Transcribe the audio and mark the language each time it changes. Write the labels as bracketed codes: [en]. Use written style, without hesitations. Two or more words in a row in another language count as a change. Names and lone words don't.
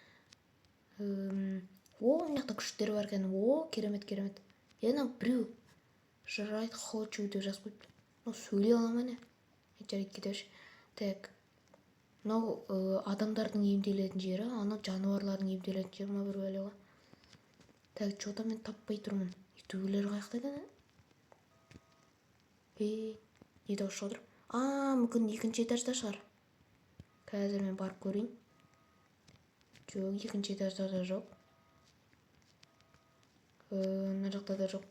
[kk] Мына жақта күштер бар екен. Керемет. Ена біреу. Жарайды, хочу деп жазып қойыпты. Сөйлей аламын әне. Жарайды, кетеші. Так. Мынау адамдардың емделетін жері, анау жануарлардың емделетін жері ма бір бәлеға. [ru] Так, что-то [kk] мен таппай тұрмын. Ютуберлер қаяқта екен? Не дауыс шығып тұр? Мүмкін екінші этажда шығар. Қазір мен барып көрейін. Жоқ, екінші этажда да жоқ. Мына жақта да жоқ.